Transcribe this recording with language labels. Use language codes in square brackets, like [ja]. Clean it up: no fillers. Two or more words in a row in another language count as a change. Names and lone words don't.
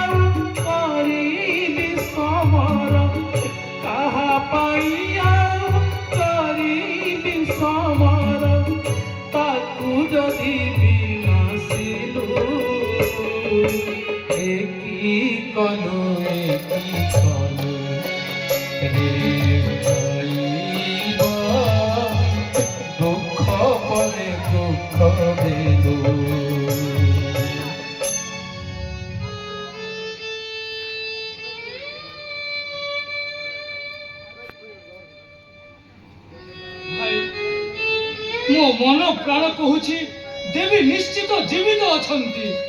[or] କରିବି ସମର କାହା ପାଇଆ କରିବି ସମର ତାକୁ ଯଦି ବିନାଶିଲୁ କି କଲୁ କି କଲୁ ରେ ହଇବା ଦୁଃଖ ପରେ ଦୁଃଖ ଦେଲୁ ମୋ ମନ ପ୍ରାଣ କହୁଛି ଦେବୀ ନିଶ୍ଚିତ ଜୀବିତ ଅଛନ୍ତି।